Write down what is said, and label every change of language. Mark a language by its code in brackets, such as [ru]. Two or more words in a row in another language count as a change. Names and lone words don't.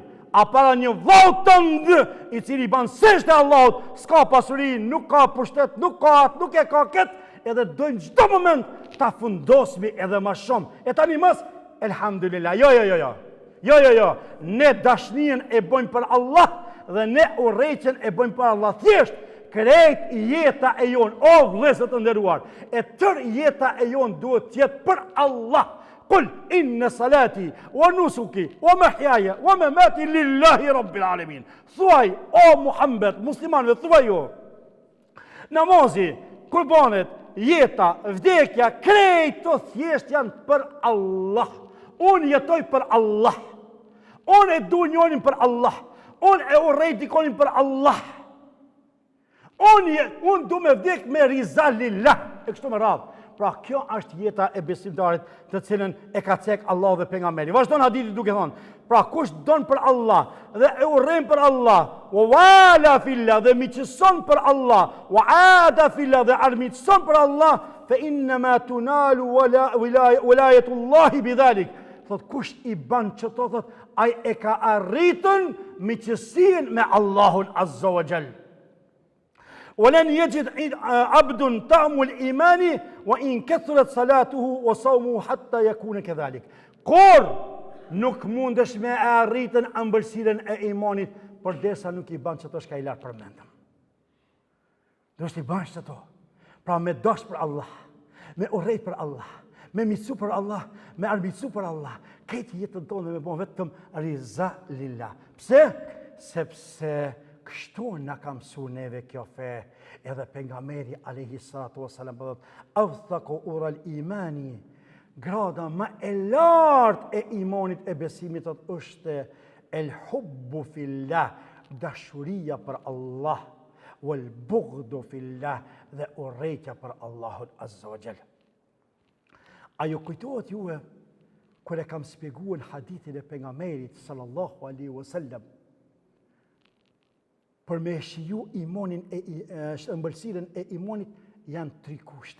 [sq] A para një vlau tëndë i cili ban sesht e Allahut, s'ka pasuri, nuk ka pushtet, nuk ka atë, nuk e ka këtë, edhe dojmë çdo moment ta fundosmi edhe ma shumë. E tani mos, elhamdulillah, jo, ne dashnien e bojmë për Allah dhe ne urrejtjen e bojmë për Allah. Thjesht, krejt jeta e jonë, o vëllezër të nderuar, e tër jeta e jonë duhet tjetë për Allah. [ar] قل إن صلاتي ونسكي ومحياي ومماتي لله رب العالمين. [sq] Thuaj, o Muhammed, muslimanëve, thuaj jo. Namazi, kurbanet, jeta, vdekja, krejt të thjesht janë për Allah. Unë jetoj për Allah. Unë e du njonin për Allah. Unë e urrej dikonin për Allah. Unë du me vdek me [ar] رضا لله. [sq] E kështu me radhë. Pra kjo është jeta e besimtarit të cilën e ka cek Allah dhe pejgamberi. Vazhdon hadithi duke thonë, pra kush don për Allah dhe e urren për Allah, [ar] ووالى في الله [sq] dhe miqëson për Allah, [ar] وعادى في الله [sq] dhe armiqëson për Allah, [ar] فإنما تنال ولاية الله بذلك. [sq] Thot kush i ban çto thot, ai e ka arritën miqësinë me Allahun [ar] عز وجل. ولن يجد عبد طعم الإيمان وإن كثرت صلاته وصومه حتى يكون كذلك. [sq] Kur nuk mundesh me arritën ëmbëlsirën e imanit përderisa nuk i ban çato shka i lartë përmendëm. Do të bash çato. Pra me dosh për Allah, me urrejt për Allah, me miqsu për Allah, me armiqsu për Allah. Këtë jetën tonë me bon vetëm [ar] رضا لله. [sq] Pse? Sepse kështu na ka mësuar neve kjo fe, edhe pejgamberi [ar] عليه الصلاة والسلام [sq] thotë, [ar] "أوثق عرى الإيمان", [sq] grada më e lartë e imanit e besimit është [ar] الحب في الله, [sq] dashuria për Allah, [ar] والبغض في الله, [sq] dhe urrejtja për Allahun [ar] عز وجل. [sq] Ajo kujtohet juve kur e kam shpjeguar hadithin e pejgamberit [ar] صلى الله عليه وسلم, [sq] për me shiju imanin ëmbëlsirën e imanit janë 3 kushte.